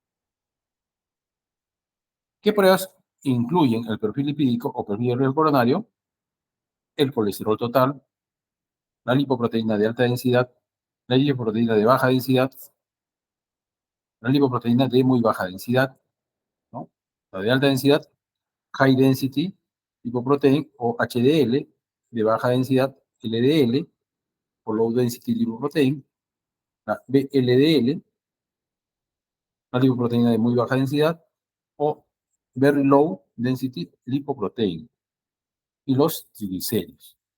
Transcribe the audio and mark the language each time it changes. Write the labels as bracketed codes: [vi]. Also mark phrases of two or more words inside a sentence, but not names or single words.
[es] ¿Qué pruebas incluyen el perfil lipídico o perfil de riesgo coronario? El colesterol total, la lipoproteína de alta densidad, la lipoproteína de baja densidad, la lipoproteína de muy baja densidad, ¿no? La de alta densidad, [en] high density lipoprotein [es] o HDL, de baja densidad LDL, o [en] Low Density Lipoprotein, [es] la VLDL, la lipoproteína de muy baja densidad, o [en] Very Low Density Lipoprotein, [es] y los triglicéridos.